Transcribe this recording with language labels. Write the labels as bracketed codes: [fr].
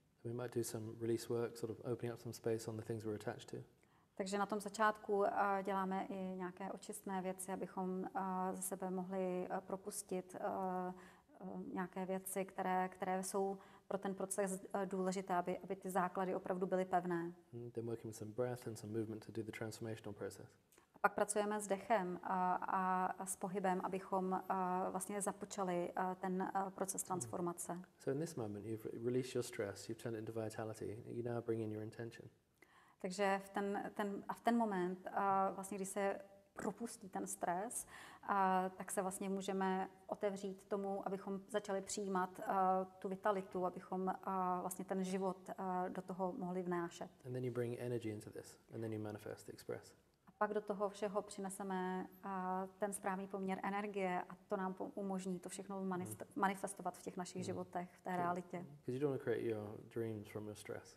[en] We might do some release work, sort of opening up some space on the things we're attached to. [cs] Takže na tom začátku děláme i nějaké očistné věci, abychom ze sebe mohli propustit nějaké věci, které jsou pro ten proces důležité, aby ty základy opravdu byly pevné. [en] Then working with some breath and some movement to do the transformational process. [cs] A pak pracujeme s dechem a s pohybem, abychom vlastně započali ten proces transformace. [en] So in this moment, you've released your stress, you've turned it into vitality, you now bring in your intention. [cs] Takže v ten moment, vlastně, když se propustí ten stres, tak se vlastně můžeme otevřít tomu, abychom začali přijímat tu vitalitu, abychom vlastně ten život do toho mohli vnášet. [en] And then you bring energy into this, and then you manifest, express. [cs] A pak do toho všeho přineseme ten správný poměr energie a to nám umožní to všechno manifestovat v těch našich životech, v té realitě. [en] Because you don't want to create your dreams from your stress.